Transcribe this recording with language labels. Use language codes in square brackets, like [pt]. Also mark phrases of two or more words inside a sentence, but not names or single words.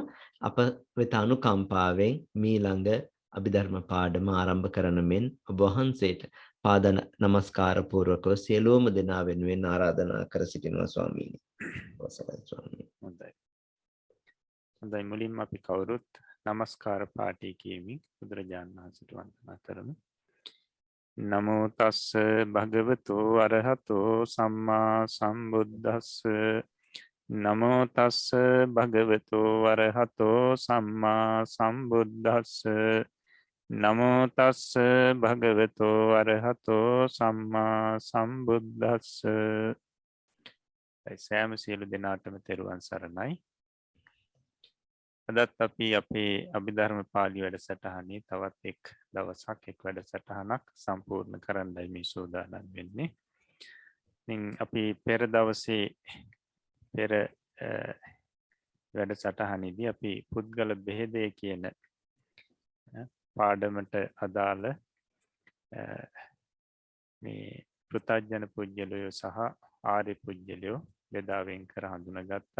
[si] අප වෙත අනුකම්පාවෙන් මීළඟ අභිධර්ම පාඩම ආරම්භ කරන මෙන් ඔබ වහන්සේට පාද නමස්කාර පූර්වකව සියලුම දෙනා වෙනුවෙන් ආරාධනා කර සිටිනවා ස්වාමීනි. අවසරයි ස්වාමීනි. හොඳයි. හොඳයි මුලින්ම අපි කවුරුත් නමස්කාර පාඨය කියමින් බුදුරජාණන් වහන්සේට වන්දනා කරමු. [pi] නමෝ තස්ස භගවතෝ අරහතෝ සම්මා සම්බුද්දස්ස නමෝ තස්ස භගවතෝ අරහතෝ සම්මා සම්බුද්දස්ස නමෝ තස්ස භගවතෝ අරහතෝ සම්මා සම්බුද්දස්ස. [si] සෑම සියලු දෙනාටම තෙරුවන් සරණයි. අදත් අපි අපේ අභිධර්ම පාළි වැඩසටහනේ තවත් එක් දවසක් එක් වැඩසටහනක් සම්පූර්ණ කරන්නයි මේ සූදානම් වෙන්නේ. ඉතින් අපි පෙර දවසේ පෙර වැඩසටහනේදී අපි පුද්ගල බෙහෙදය කියන පාඩමට අදාළ මේ පෘථග්ජන පුජ්‍යලයෝ සහ ආර්ය පුජ්‍යලයෝ බෙදා වෙන් කර හඳුනාගත්තා.